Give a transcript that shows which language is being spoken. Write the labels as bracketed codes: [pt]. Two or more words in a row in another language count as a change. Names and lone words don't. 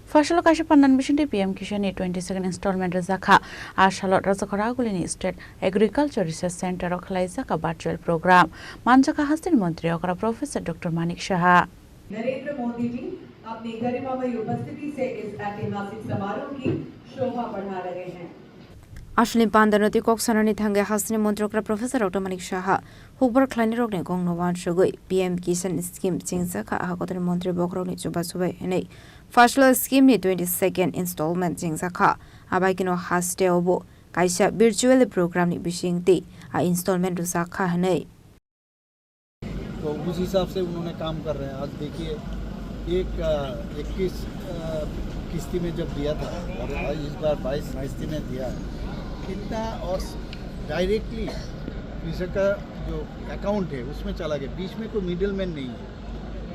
[trp] Phasalo kaisa Panda Bisingtwi PM-KISAN 22nd Installment Rwjakha salo Rajakhor Aguli State Agriculture Research Center Khlaijakha [en] virtual program [trp] Manjakha Hasteni Mantri Okra Prof Dr. Manik Saha। [hi] नरेंद्र मोदी जी अपनी गरिमामयी उपस्थिति से इस ऐतिहासिक समारोह की शोभा बढ़ा रहे हैं। [trp] Ashley Panda no tikok sanani thangge Hasteni Mantri Okra Professor Dr. Manik Saha Hubbar Khlaini rokne gong no wan shogoi PM-KISAN scheme Jingjakha Hakotre Mantri bokrok ni chuba chubai nei Phasalo scheme ni 22nd Installment Rwjakha abaikino haste obo kaisa [en] virtual program [trp] ni Bisingtwi Installment Rwjakha nei। [hi] तो उस हिसाब से उन्होंने काम कर रहे हैं। आज देखिए 21 किस्ती में जब दिया था और इस बार 22 किस्ती में दिया है कितना और डायरेक्टली कृषक का जो अकाउंट है उसमें चला गया, बीच में कोई [en] middle man [hi] नहीं है।